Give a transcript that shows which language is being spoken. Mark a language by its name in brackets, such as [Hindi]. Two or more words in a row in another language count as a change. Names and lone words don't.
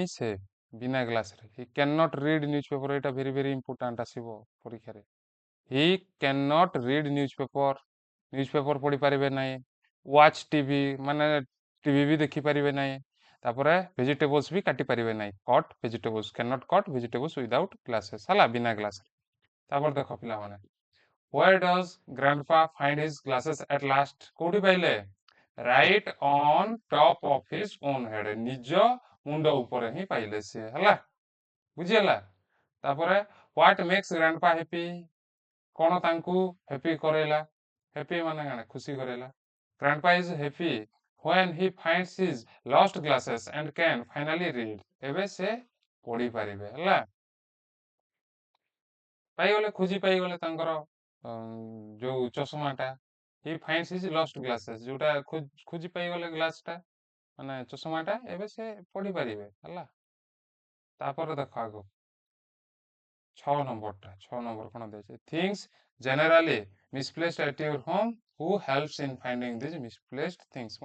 [Odia] ସେ ବିନା ଗ୍ଲାସରେ [English] he can not read newspaper ଏଇଟା very important [Odia] ଆସିବ ପରୀକ୍ଷାରେ [English] he can not read newspaper [Odia] ପଢିପାରିବେ ନାହିଁ [English] watch TV ମାନେ ଟିଭି [Odia] ବି ଦେଖିପାରିବେ ନାହିଁ ତାପରେ ଭେଜିଟେବଲ୍ସ ବି କାଟି ପାରିବେ ନାହିଁ [English] cut vegetables can not cut vegetables without glasses [Odia] ହେଲା ବିନା ଗ୍ଲାସରେ ତାପରେ ଦେଖ ପିଲାମାନେ [English] where does grandpa find his glasses at last [Odia] କୋଉଠି ପାଇଲେ [English] right on top of his own head [Odia] ନିଜ ମୁଣ୍ଡ ଉପରେ ହିଁ ପାଇଲେ ସିଏ ହେଲା ବୁଝିହେଲା ତାପରେ [English] what makes grandpa happy [Odia] କଣ ତାଙ୍କୁ [English] happy କରେଇଲା happy [Odia] ମାନେ କଣ ଖୁସି କରେଇଲା [English] grandpa is happy when he finds his lost glasses and can finally read [Odia] ଏବେ ସେ ପଢି ପାରିବେ ହେଲା ପାଇଗଲେ ଖୋଜି ପାଇଗଲେ ତାଙ୍କର ଯୋଉ ଚଷମାଟା [English] he finds his lost glasses [Odia] ଯୋଉଟା ଖୋଜି ପାଇଗଲେ ଗ୍ଲାସଟା ମାନେ ଚଷମାଟା ଏବେ ସେ ପଢିପାରିବେ ହେଲା ତାପରେ ଦେଖ ଆଗ 6 ନମ୍ବର କଣ ଦେଇଛି [English] things generally misplaced at your home who helps in finding this misplaced things